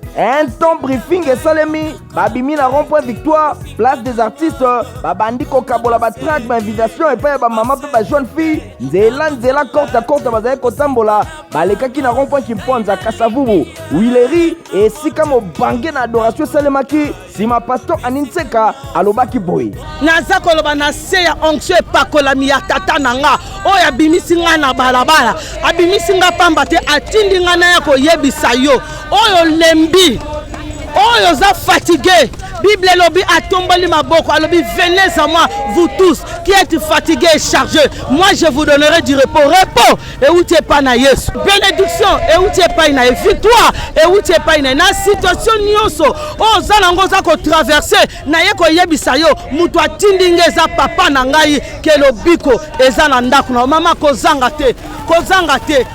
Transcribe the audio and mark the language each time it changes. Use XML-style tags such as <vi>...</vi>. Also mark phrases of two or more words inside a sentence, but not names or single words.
<fr>Un temps briefing</fr> <ln>esalemi, babimi na rond-point Victoire,</ln> <fr>place des artistes,</fr> <ln>babandi kokabola ba track, ba invitation epai ya ba mama pe ba jeune fille, nzela nzela,</ln> <fr>courte à courte,</fr> <ln>bazali kotambola, balekaki na rond-point Kimponza, Kasavubu, Wileri, esika mobange na adoration esalemaki, nsima pasteur Anine Tseka alobaki boye. Naza koloba na se ya onction epakolami ya tata na nga, oyo abimisi nga na balabala, abimisi nga pamba te, atindi nga na ya koyebisa yo, oyo lembi, oyo oza fatigué. Bible elobi atomboli maboko, alobi,</ln> <fr>venez à moi, vous tous qui êtes fatigués et chargés, moi je vous donnerai du repos. Repos,</fr> <ln>euti epai na Yesu. Bénédiction, euti epai na ye. Victoire, euti epai na ye. Na situation nyonso, oyo oza nango oza kotraverse, na ye koyebisa yo, mutu atindi nga eza papa na ngai, ke lobiko eza na ndako na yo. Mama, kozanga te, kozanga te.</ln>